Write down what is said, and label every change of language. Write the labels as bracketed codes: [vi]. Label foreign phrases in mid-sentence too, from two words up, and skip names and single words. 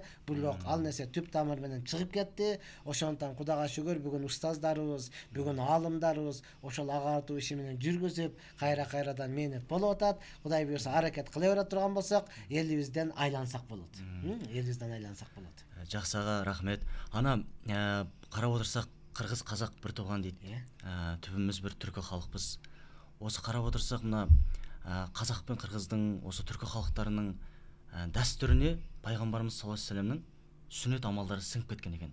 [ky] Бирок ал нерсе түп тамыр менен чыгып кетти. Ошондуктан Кудайга шүгүр, бүгүн устаздарыбыз, бүгүн аалымдарыбыз ошол агартуу иши менен жүргүзүп, кайрадан менет болуп атат. Кудай буйрса аракет кыла бере турган болсок, элибизден айлансак болот. Элибизден айлансак болот. [kk] Жақсы аға, рахмет. Ана қарап отырсақ, қырғыз қазақ бір туған дейді. Түбіміз бір түркі халықпыз. Осы қарап отырсақ, мына қазақ пен қырғыздың, осы түркі халықтарының дәстүріне пайғамбарымыз [ar] صلى الله عليه وسلم [kk] сүннет амалдары сіңіп кеткен екен.